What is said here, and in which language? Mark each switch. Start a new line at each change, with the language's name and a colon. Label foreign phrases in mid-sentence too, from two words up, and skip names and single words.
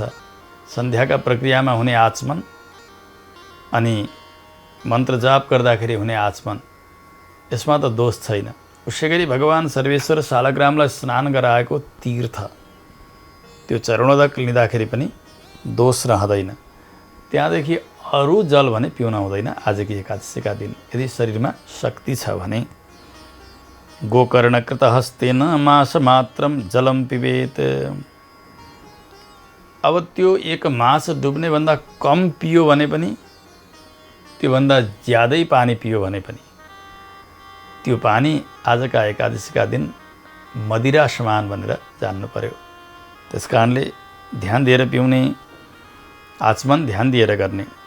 Nepali: सन्ध्याका प्रक्रियामा हुने आचमन अनि मन्त्र जाप गर्दाखेरि हुने आचमन, यसमा त दोष छैन। उसै गरी भगवान् सर्वेश्वर शालग्रामलाई स्नान गराएको तीर्थ, त्यो चरणोदक लिँदाखेरि पनि दोष रहँदैन। त्यहाँदेखि अरू जल भने पिउन हुँदैन आजकी एकादशीका दिन, यदि शरीरमा शक्ति छ भने।
Sanskrit: गोकर्णकृत हस्तेन मास मात्रम जलम पिबेत।
Nepali: अब त्यो एक मास डुब्ने भन्दा कम पियो भने पनि, त्योभन्दा ज्यादै पानी पियो भने पनि, त्यो पानी आजका एकादशीका दिन मदिरा समान भनेर जान्नु पर्यो। त्यसकारणले ध्यान दिएर पिउने, आचमन ध्यान दिएर गर्ने।